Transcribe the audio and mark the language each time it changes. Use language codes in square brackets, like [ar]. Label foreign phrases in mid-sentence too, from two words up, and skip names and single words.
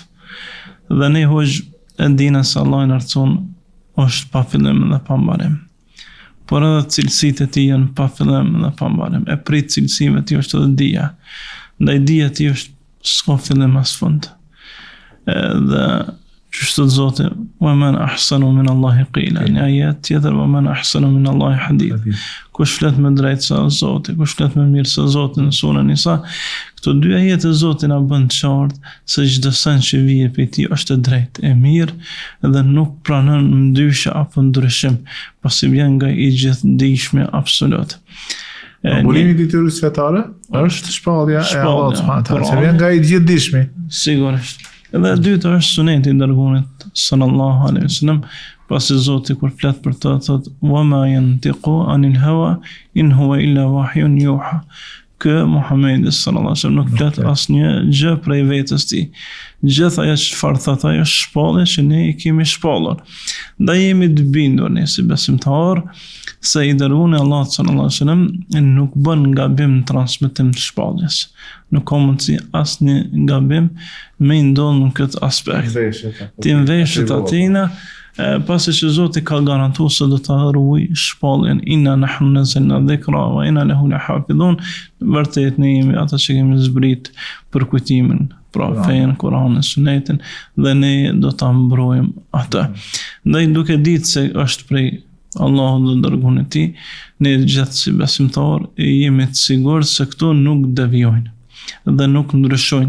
[sq] Dhe ne hoxh e dinë se Allah i lartëson është pa fillim dhe pa mbarim. Por edhe cilësitë e tij janë pa fillim dhe pa mbarim. E prit cilësive të tij është edhe dija. Ndaj dija ti është s'ka fillim as fund. Dhe qështu të Zoti, [ar] ومن أحسن من الله قيلا, [sq] një ajet tjetër, [ar] ومن أحسن من الله حديثا. [sq] Kush flet me drejt sa Zoti, kush flet me mirë sa Zoti në surën Nisa. Këto dy ajete Zoti na bën të qartë se çdo sen që vije prej tij është e drejtë, e mirë dhe nuk pranon ndryshe apo ndryshim, pasi vjen nga i gjithdijshmi absolut. Burimi i detyrës fetare është shpallja e Allahut [ar] سبحانه وتعالى, [sq] që vjen nga i gjithdijshmi. Sigurisht. Edhe e dyta është suneti i dërguarit [ar] صلى الله عليه وسلم, [sq] pasi Zoti kur flet për të thotë [ar] وما ينطق عن الهوى إن هو إلا وحي يوحى. [sq] Kë Muhamedi [ar] صلى الله عليه وسلم [sq] nuk flet asnjë gjë prej vetes tij. Gjithë ajo çfarë thotë ajo është shpallje që ne i kemi shpallur. Ndaj jemi të bindur ne si besimtar se i dërguari Allah [ar] صلى الله عليه وسلم [sq] nuk bën gabim në transmetim të shpalljes. Nuk ka mundësi asnjë gabim me ndodh në këtë aspekt. Ti veshët atina, pasi që Zoti ka garantuar se do ta ruaj shpalljen, [ar] إنا نحن نزلنا الذكر وإنا له لحافظون. [sq] Vërtet ne jemi ata që kemi zbrit për kujtimin, pra fenë, Kur'anin, Sunetin, dhe ne do ta mbrojmë atë. Ndaj duke ditë se është prej Allahu dhe dërguarit e tij, ne gjithë si besimtar jemi të sigurt se këto nuk devijojnë dhe nuk ndryshojnë.